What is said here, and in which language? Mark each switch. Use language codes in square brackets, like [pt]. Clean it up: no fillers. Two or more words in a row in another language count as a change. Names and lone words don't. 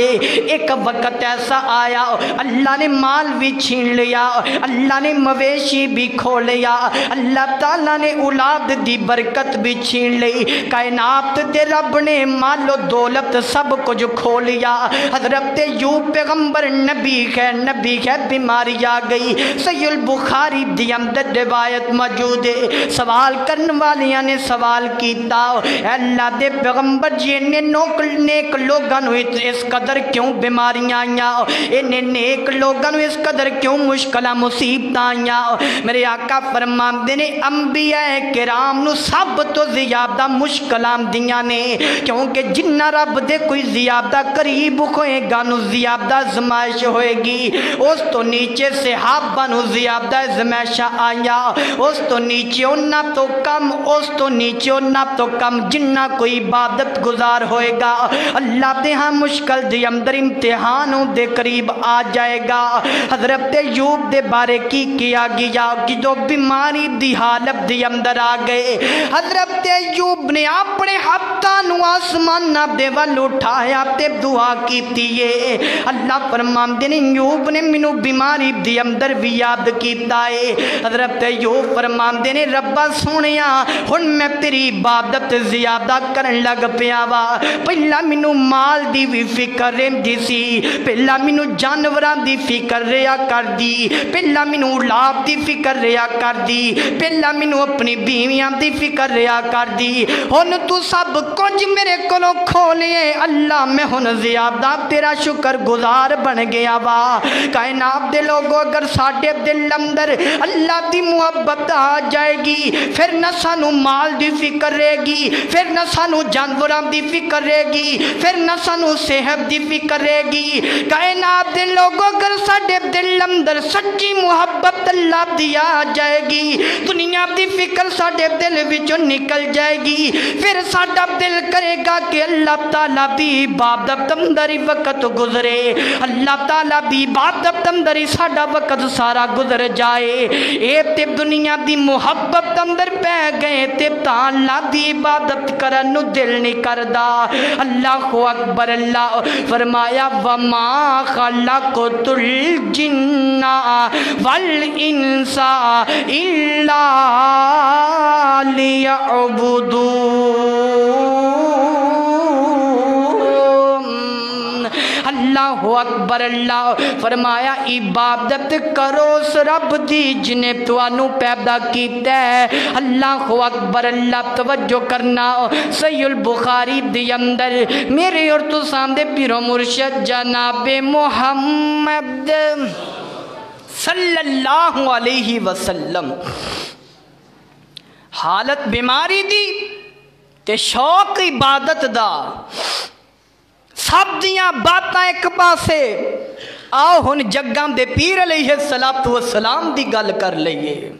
[ur] ایک وقت ایسا آیا اللہ نے مال بھی چھین لیا، اللہ نے مویشی بھی کھو لیا، اللہ تعالیٰ نے اولاد دی برکت بھی چھین لی، کائنات دے رب نے مال و دولت سب کچھ کھو لیا۔ حضرت ایوب پیغمبر نبی ہے بیماری آ گئی۔ [pa] صحیح البخاری دی اندر روایت موجود ہے۔ سوال کرنے والیاں نے سوال کیتا، اے اللہ دے پیغمبر پیغمبر جی نیک لوگاں نو اس قدر کیوں بیماریاں آئیاں، انہیں نیک لوگاں نو اس قدر کیوں مشکلہ مصیبتاں آئیاں؟ میرے آقا فرماندے نے انبیاء کرام نو سب تو زیادہ مشکلاں دیاں نے، کیونکہ جنہ رب دے کوئی زیادہ قریب ہوئے گا نو زیادہ آزمائش ہوئے گی۔ اس تو نیچے صحابہ نو زیادہ آزمائشاں آیا، اس تو نیچے انہاں تو کم، اس تو نیچے انہاں تو کم جنہ کوئی عبادت گزار ہوئے گا اللہ دے ہاں مشکل دے اندر امتحانوں دے قریب آ جائے گا۔ حضرت ایوب دے بارے کی کیا گیا کہ جو بیماری دی حالت دے اندر آ گئے، حضرت ایوب نے اپنے ہاتھاں نو آسمان دے ول اٹھایا تے دعا کیتی ہے۔ اللہ فرماندے نے ایوب نے مینوں بیماری دی اندر بھی یاد کیتا ہے۔ حضرت ایوب فرماندے نے ربا سونیا ہن میں تیری عبادت زیادہ کرن لگ پیا وا، پہلا مینوں مال دی بھی فکر رہندی سی، پہلا مینوں جانوراں دی فکر رہیا کر دی، پہلا مینوں اولاد دی فکر رہیا کر دی، پہلا مینوں اپنی بیویاں دی فکر رہیا کر دی، ہن تو سب کچھ میرے کولوں کھولے اللہ میں ہن زیادہ تیرا شکر گزار بن گیا وا۔ کائنات دے لوگوں اگر ساڈے دل اندر اللہ دی محبت آ جائے گی پھر نہ سانو مال دی فکر رہے گی، پھر نہ سانو جانوراں دی فکر رہے گی، پھر نہ سانو صحت دی فکر رہے گی۔ کائنات دے لوگوں اگر ساڈے دل اندر سچی محبت اللہ دی آ جائے گی، دنیا دی فکر ساڈے دل وچوں نکل جائے گی، پھر ساڈا دل کرے گا کہ اللہ تعالیٰ دی عبادت اندر وقت گزرے، اللہ تعالیٰ دی عبادت اندر ساڈا وقت سارا گزر جائے۔ اے تے دنیا دی محبت اندر پہ گئے تے تعالیٰ دی عبادت کرن نو دل نہیں کردا۔ اللہ اکبر۔ اللہ فرمایا [ar] وما خلقت الجن والانس الا اللہ اکبر۔ [pa] اللہ فرمایا عبادت کرو اس رب دی جنے توانو پیدا کیتا ہے۔ اللہ اکبر۔ اللہ توجہ کرنا صحیح البخاری دی اندر میرے اور تو سامنے پیرو مرشد جناب محمد [ar] صلی اللہ علیہ وسلم [pa] حالت بیماری دی تے شوق عبادت دا سب دیاں باتاں ایک پاسے، آؤ ہن جگاں دے پیر [ar] علیہ السلام [pa] دی گل کر لئیے۔